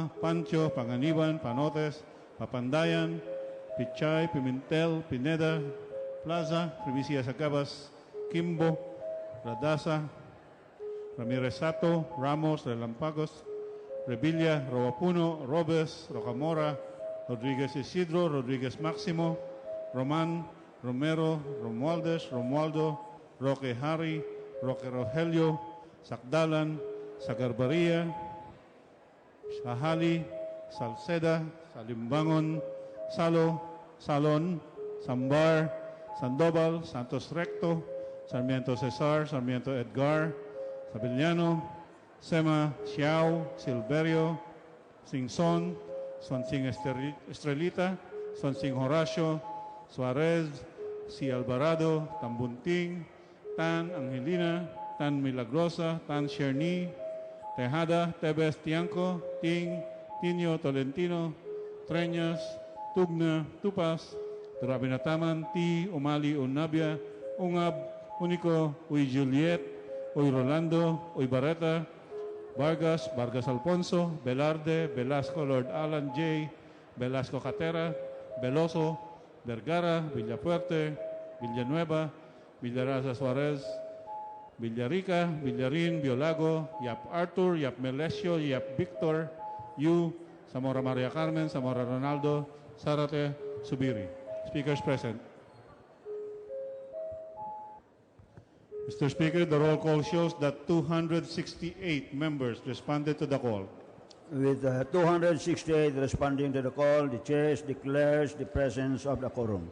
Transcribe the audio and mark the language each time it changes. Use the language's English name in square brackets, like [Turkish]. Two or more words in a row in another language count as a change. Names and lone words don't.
[English] Pancho, Panganiban, Panotes, Papandayan, Pichay, Pimentel, Pineda, Plaza, Primicia Sacabas, Kimbo, Radasa, Ramirez Sato, Ramos, Relampagos, Revilla, Roapuno, Robes, Rocamora, Rodriguez Isidro, Rodriguez Maximo, Roman, Romero, Romualdez, Romualdo, Roque Hari, Roque Rogelio, Sakdalan, Sagarbaria, Sahali, Salceda, Salimbangon, Salo, Salon, Sambar, Sandoval, Santos Recto, Sarmiento Cesar, Sarmiento Edgar, Sabillano, Sema, Xiao, Silverio, Singson, Swansing Estrelita, Swansing Horacio, Suarez, Si Alvarado, Tambunting, Tan Angelina, Tan Milagrosa, Tan Cherny, Tejada, Tebes Tianco, Ting, Tinio Tolentino, Treñas, Tugna, Tupas, Durabinataman, T, Umali, Unabia, Ungab, Unico, Uy Juliet, Uy Rolando, Uy Barreta, Vargas, Vargas Alfonso, Velarde, Velasco Lord Alan J, Velasco Catera, Veloso, Vergara, Villafuerte, Villanueva, Villaraza Suarez, Villarica, Villarin, Biolago, Yap Arthur, Yap Melesio, Yap Victor, Yu, Zamora Maria Carmen, Zamora Ronaldo, Sarate, Subiri. Speakers present. Mr. Speaker, the roll call shows that 268 members responded to the call. With 268 responding to the call, the chair declares the presence of the quorum.